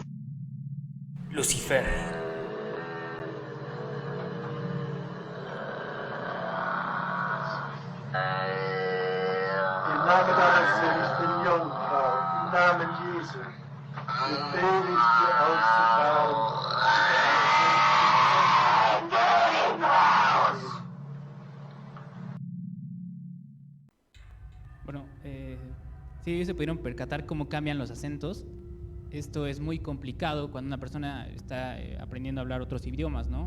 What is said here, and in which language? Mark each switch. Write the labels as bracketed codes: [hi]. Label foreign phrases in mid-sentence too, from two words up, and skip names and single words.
[de] Lucifer. Im Namen deines seligen Jungfrau, im Namen Jesu, befehle ich dir auszufahren. [es] Bueno, sí, ellos se pudieron percatar cómo cambian los acentos. Esto es muy complicado cuando una persona está aprendiendo a hablar otros idiomas, ¿no?